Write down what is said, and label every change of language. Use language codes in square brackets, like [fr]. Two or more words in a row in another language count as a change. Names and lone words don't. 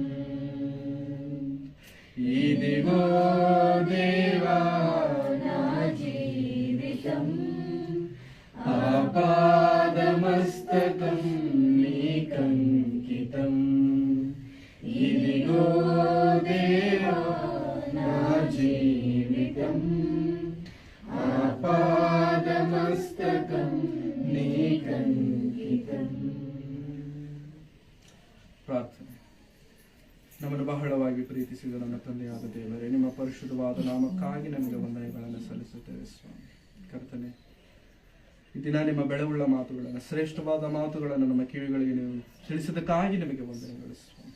[te] ఇదిగో దేవా నా జీవితం ఆపాదమస్తకం నీకంకితం ఇదిగో దేవా నా జీవితం ఆపాదమస్తకం నీకంకితం. [kn] ಪ್ರಾರ್ಥನೆ. ನಮ್ಮನ್ನು ಬಹಳವಾಗಿ ಪ್ರೀತಿಸಿದ ನನ್ನ ತಂದೆಯಾದ ದೇವರೇ, ನಿಮ್ಮ ಪರಿಶುದ್ಧವಾದ ನಾಮಕ್ಕಾಗಿ ನಮಗೆ ವಂದನೆಗಳನ್ನು ಸಲ್ಲಿಸುತ್ತೇವೆ ಸ್ವಾಮಿ. ಕರ್ತನೆ, ಈ ದಿನ ನಿಮ್ಮ ಬೆಳವುಳ್ಳ ಮಾತುಗಳನ್ನು, ಶ್ರೇಷ್ಠವಾದ ಮಾತುಗಳನ್ನು ನಮ್ಮ ಕಿವಿಗಳಿಗೆ ನೀವು ತಿಳಿಸಿದಕ್ಕಾಗಿ ನಿಮಗೆ ವಂದನೆಗಳು ಸ್ವಾಮಿ.